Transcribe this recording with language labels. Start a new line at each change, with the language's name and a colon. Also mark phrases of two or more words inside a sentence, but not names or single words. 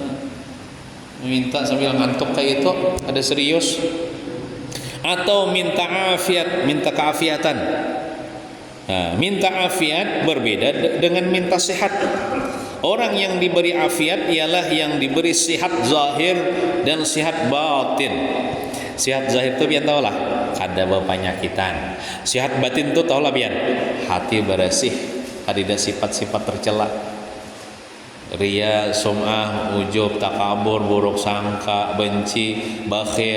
Banjar: Minta sambil ngantuk kayak itu, ada serius. Atau minta afiat, minta keafiatan. Nah, minta afiat berbeda dengan minta sehat. Orang yang diberi afiat ialah yang diberi sihat zahir dan sihat batin. Sihat zahir itu pian tahu lah, kada berpenyakitan. Sihat batin itu tahu lah pian, hati bersih, ada sifat-sifat tercela. Ria, sum'ah, ujub, takabur, buruk sangka, benci, bakhil.